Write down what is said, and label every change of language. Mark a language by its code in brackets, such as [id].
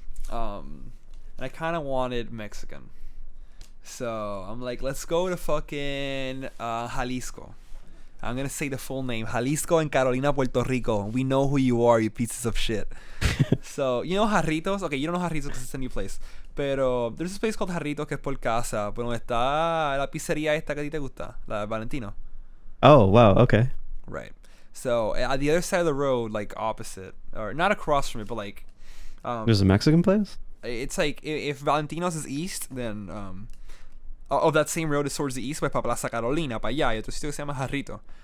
[en] And I kind of wanted Mexican. So I'm like, let's go to fucking Jalisco. I'm going to say the full name. Jalisco en Carolina, Puerto Rico. We know who you are, you pieces of shit. So, you know Jarritos? Okay, you don't know Jarritos because it's a new place. Pero there's this place called Jarritos [es] que es por casa. Pero donde está la pizzería esta que a ti te gusta. La Valentino. [en] Oh, wow. Okay. Right. So, at the other side of the road, like opposite. Or not across from it, but like... there's a Mexican place? It's like, if Valentino's is east, then... that same road is towards the east, [es] pues para Plaza Carolina, para allá. Y otro sitio que se llama Jarrito.